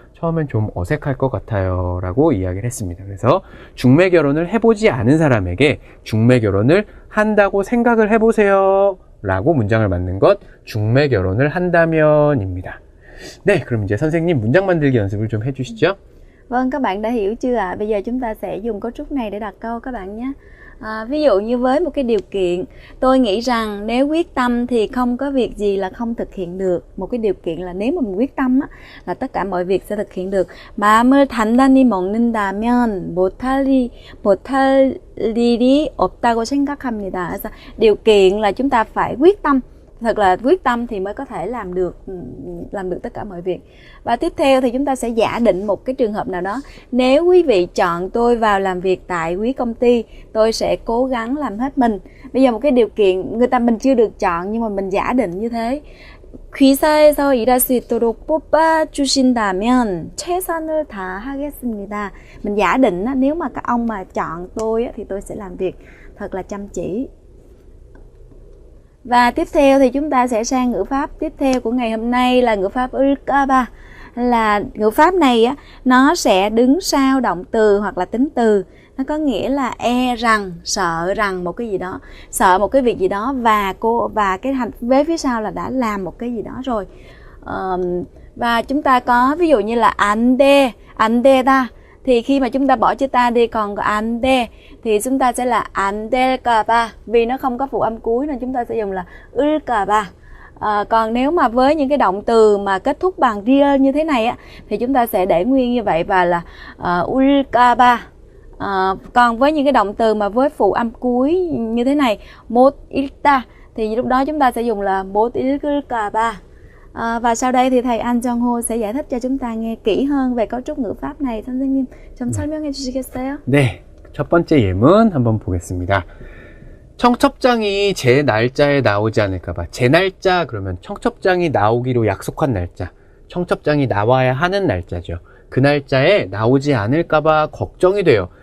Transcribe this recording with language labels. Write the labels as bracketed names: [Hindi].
[Korean] 처음엔 좀 어색할 것 같아요. 라고 이야기를 했습니다. 그래서 중매 결혼을 해보지 않은 사람에게 중매 결혼을 한다고 생각을 해보세요. 라고 문장을 만든 것, 중매 결혼을 한다면 입니다. 네, 그럼 이제 선생님 문장 만들기 연습을 좀 해주시죠. [Vietnamese] Vâng, các bạn đã hiểu chưa ạ? Bây giờ chúng ta sẽ dùng cấu trúc này để đặt câu các bạn nhé. Ví dụ như với một cái điều kiện, tôi nghĩ rằng nếu quyết tâm thì không có việc gì là không thực hiện được. Một cái điều kiện là nếu mà mình quyết tâm á, là tất cả mọi việc sẽ thực hiện được. [Korean] 마음을 단단히 먹는다면 못할 일이 없다고 생각합니다. [Vietnamese] 그래서 điều kiện là chúng ta phải quyết tâm. Thật là quyết tâm thì mới có thể làm được tất cả mọi việc. Và tiếp theo thì chúng ta sẽ giả định một cái trường hợp nào đó. Nếu quý vị chọn tôi vào làm việc tại quý công ty, tôi sẽ cố gắng làm hết mình. Bây giờ một cái điều kiện mình chưa được chọn nhưng mà mình giả định như thế. [Korean] 회사에서 일할 수 있도록 뽑아주신다면 최선을 다하겠습니다. [Vietnamese] Mình giả định nếu mà các ông mà chọn tôi thì tôi sẽ làm việc thật là chăm chỉ. Và tiếp theo thì chúng ta sẽ sang ngữ pháp tiếp theo của ngày hôm nay là ngữ pháp ulkaba. Là ngữ pháp này á, nó sẽ đứng sau động từ hoặc là tính từ. Nó có nghĩa là rằng, sợ rằng một cái gì đó, sợ một cái việc gì đó và cái hành vế phía sau là đã làm một cái gì đó rồi. Và chúng ta có ví dụ như là ande ta. Thì khi mà chúng ta bỏ chữ ta đi còn có ande thì chúng ta sẽ là andelkaba. Vì nó không có phụ âm cuối nên chúng ta sẽ dùng là ulkaba. Còn nếu mà với những cái động từ mà kết thúc bằng ria như thế này á, thì chúng ta sẽ để nguyên như vậy và là ulkaba. Còn với những cái động từ mà với phụ âm cuối như thế này, một ilta, thì lúc đó chúng ta sẽ dùng là một ilkaba. Và sau đây thì thầy An Jong Ho sẽ giải thích cho chúng ta nghe kỹ hơn về cấu trúc ngữ pháp này. [Korean] 선생님 좀 설명해 주시겠어요? 네, 첫 번째 예문 한번 보겠습니다. 청첩장이 제 날짜에 나오지 않을까봐. 제 날짜 그러면 청첩장이 나오기로 약속한 날짜. 청첩장이 나와야 하는 날짜죠. 그 날짜에 나오지 않을까봐 걱정이 돼요.